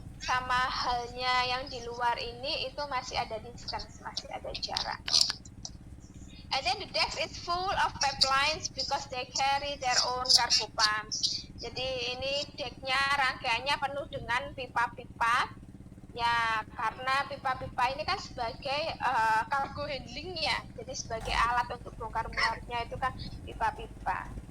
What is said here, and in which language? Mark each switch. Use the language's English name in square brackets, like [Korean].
[Indonesian] sama halnya yang di luar ini itu masih ada distance, masih ada jarak. [English] And then the deck is full of pipelines because they carry their own cargo pumps. [Indonesian] Jadi ini decknya rangkaiannya penuh dengan pipa-pipa. Ya, karena pipa-pipa ini kan sebagai cargo handling ya. Jadi sebagai alat untuk bongkar muatnya itu kan pipa-pipa.